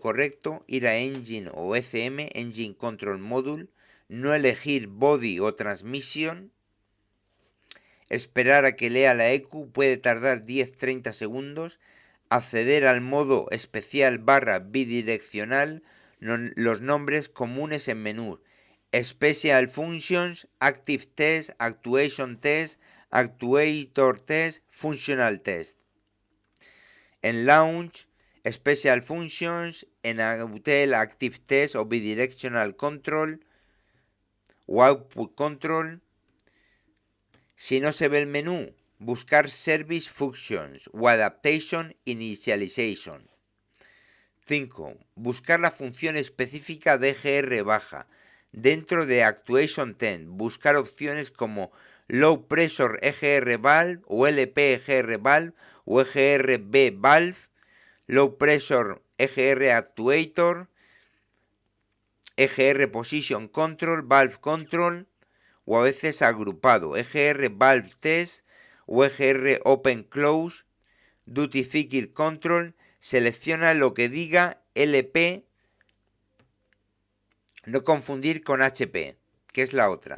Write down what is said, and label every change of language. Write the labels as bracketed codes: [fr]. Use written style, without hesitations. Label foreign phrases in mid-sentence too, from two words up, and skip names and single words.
[es] correcto, ir a Engine o ECM, [en] Engine Control Module, [es] no elegir Body o Transmission, esperar a que lea la ECU, puede tardar 10-30 segundos, acceder al modo especial / bidireccional, los nombres comunes en menú: [en] Special Functions, Active Test, Actuation Test, Actuator Test, Functional Test. [es] En Launch, [en] Special Functions, [es] en Autel [en] Active Test [es] o [en] Bidirectional Control [es] o [en] Output Control. [es] Si no se ve el menú, buscar [en] Service Functions [es] o [en] Adaptation Initialization. [es] 5. Buscar la función específica de EGR baja. Dentro de [en] Actuation Test, [es] buscar opciones como [en] Low Pressure EGR Valve [es] o [en] LP EGR Valve [es] o [en] EGR-B Valve, Low Pressure EGR Actuator, EGR Position Control, Valve Control, [es] o a veces agrupado: [en] EGR Valve Test o EGR Open Close, Duty Cycle Control. [es] Selecciona lo que diga LP, no confundir con HP, que es la otra.